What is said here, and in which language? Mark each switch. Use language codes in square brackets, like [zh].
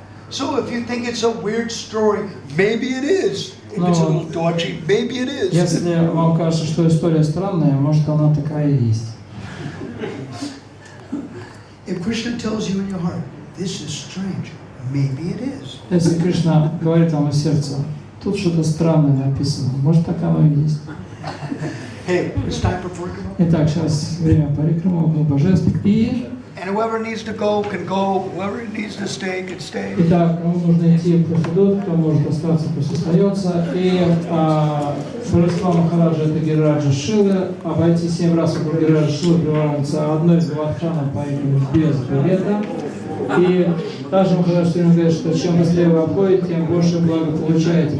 [en] So if you think it's a weird story, maybe it is. If it's a little dodgy, maybe it is. [ru] Если вам кажется, что история странная, может она такая и есть. [en] If Krishna tells you in your heart, this is strange, maybe it is. [ru] Если Кришна говорит вам в сердце, тут что-то странное написано, может так оно и есть. [en] Hey, it's time for Parikrama. [ru] Итак, сейчас время Парикрама, около божеств. И [en] And whoever needs to go can go. Whoever needs to stay can stay. [ru] итак, кому нужно идти, пусть идут, кто может остаться, пусть остается. И божества Махараджа — это Гирираджа Шилы. Обойти 7 раз около Гирираджа Шилы приваривается одной из Гавадханов по имени без билета. И также Махарадж все время говорит, что чем быстрее вы обходите, тем больше блага получаете.